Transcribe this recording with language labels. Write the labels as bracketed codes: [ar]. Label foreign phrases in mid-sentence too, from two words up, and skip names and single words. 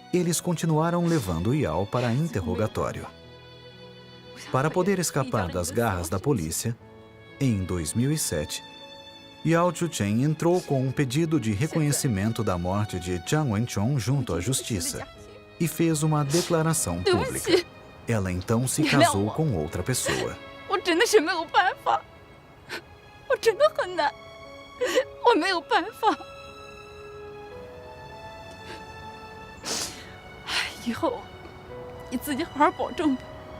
[pt] eles continuaram levando Yao para interrogatório. Para poder escapar das garras da polícia, em 2007, Yao Chuchen entrou com um pedido de reconhecimento da morte de Jiang Wenchong junto à justiça e fez uma declaração pública. Ela então se casou com outra pessoa. [zh] 我真的是没有办法，我真的很难，我没有办法。以后你自己好好保重吧。